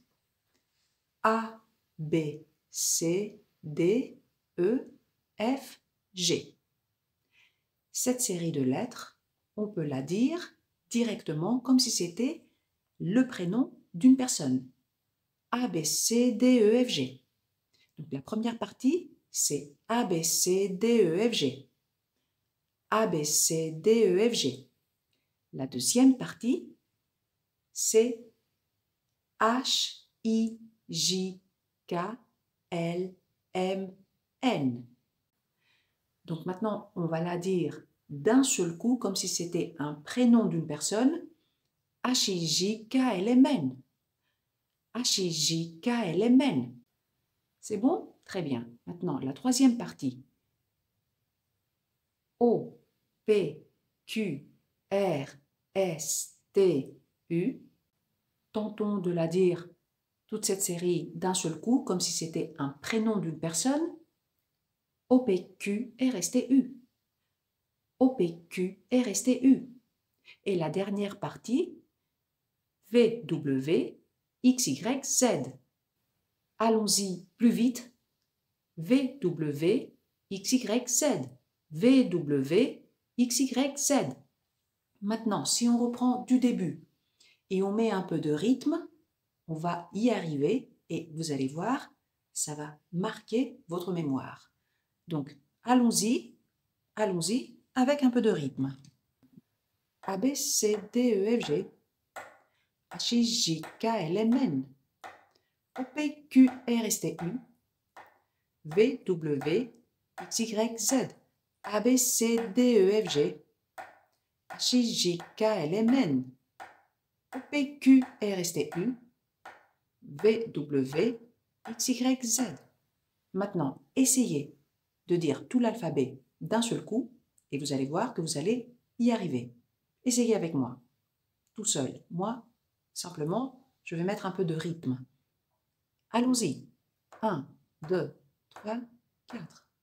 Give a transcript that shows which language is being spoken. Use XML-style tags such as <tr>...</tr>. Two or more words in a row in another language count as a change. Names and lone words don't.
<fr>A, B, C, D, E, F, G. Cette série de lettres, on peut la dire directement comme si c'était le prénom d'une personne. A, B, C, D, E, F, G. Donc la première partie, c'est A, B, C, D, E, F, G. A, B, C, D, E, F, G. La deuxième partie, c'est H, I, J, K, L, M, N. Donc maintenant, on va la dire d'un seul coup, comme si c'était un prénom d'une personne, H-I-J-K-L-M-N. H-I-J-K-L-M-N. C'est bon? Très bien. Maintenant, la troisième partie. O, P, Q, R, S, T, U. Tentons de la dire toute cette série d'un seul coup, comme si c'était un prénom d'une personne. O, P, Q, R, S, T, U. O, P, Q, R, S, T, U. Et la dernière partie, V, W, X, Y, Z. Allons-y plus vite. V, W, X, Y, Z. V, W, X, Y, Z. Maintenant, si on reprend du début et on met un peu de rythme, on va y arriver et vous allez voir, ça va marquer votre mémoire. Donc, allons-y avec un peu de rythme. A, B, C, D, E, F, G. H, I, J, K, L, M, N. O, P, Q, R, S, T, U. V, W, X, Y, Z. A, B, C, D, E, F, G. H, I, J, K, L, M, N. O, P, Q, R, S, T, U. V, W, X, Y, Z. Maintenant, essayez de dire tout l'alphabet d'un seul coup et vous allez voir que vous allez y arriver. Essayez avec moi, tout seul. Moi, simplement, je vais mettre un peu de rythme. Allons-y. 1, 2, 3, 4.</fr>